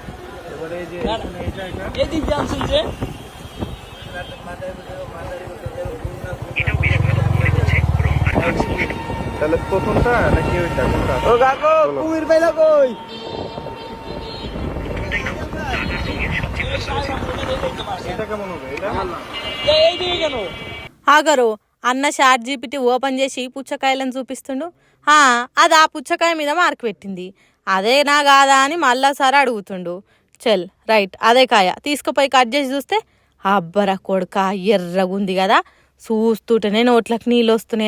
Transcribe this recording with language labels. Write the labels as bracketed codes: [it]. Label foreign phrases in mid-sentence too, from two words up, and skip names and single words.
[bn] এবারে এই যে এই দিক জানছেন যে তাহলে প্রথমটা নাকি ওইটা কোনটা। ও কাকু কুমির পাইলা কই এটা কেমন হবে এটা এই দিকে কেন। [te] ఆగరు అన్న చాట్ జీపీటీ ఓపెన్ చేసి పుచ్చకాయలను చూపిస్తుండు. అది ఆ పుచ్చకాయ మీద మార్క్ పెట్టింది. అదేనా కాదా అని మళ్ళాసారి అడుగుతుండు. చల్ రైట్ అదే కాయ తీసుకుపోయి కట్ చేసి చూస్తే అబ్బరా కొడుక ఎర్రగుంది కదా, చూస్తుంటేనే నోట్లకు నీళ్ళు వస్తున్నాయి.